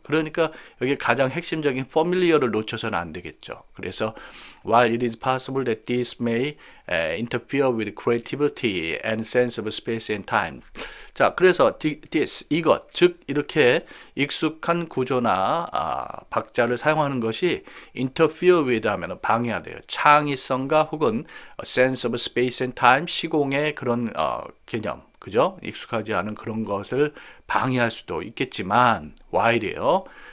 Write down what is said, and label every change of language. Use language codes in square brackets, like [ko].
[ko] 그러니까 여기 가장 핵심적인 familiar를 놓쳐서는 안 되겠죠. [en] 그래서 while it is possible that this may interfere with creativity and sense of space and time. [ko] 자, 그래서 this, 이것, 즉 이렇게 익숙한 구조나 박자를 사용하는 것이 interfere with 하면 방해가 돼요. 창의성과 혹은 [en] sense of space and time, [ko] 시공의 그런 개념, 그죠? 익숙하지 않은 그런 것을 방해할 수도 있겠지만 while이에요.